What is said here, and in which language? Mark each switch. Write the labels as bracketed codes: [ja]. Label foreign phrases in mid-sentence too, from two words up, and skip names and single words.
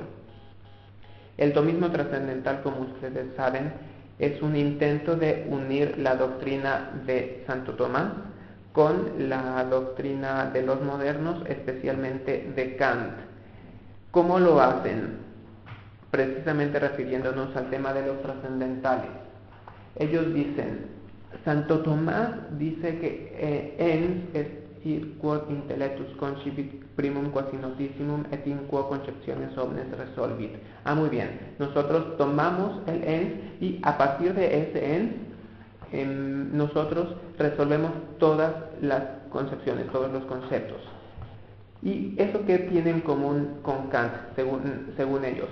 [es] El tomismo trascendental, como ustedes saben, es un intento de unir la doctrina de Santo Tomás con la doctrina de los modernos, especialmente de Kant. ¿Cómo lo hacen? Precisamente refiriéndonos al tema de los trascendentales. Ellos dicen, Santo Tomás dice que [la] ens est id quod intellectus concipit primum quasi notissimum et in quo conceptiones omnes resolvit. [es] Muy bien, nosotros tomamos el ens y a partir de ese ens nosotros resolvemos todas las concepciones, todos los conceptos. ¿Y eso qué tiene en común con Kant, según ellos?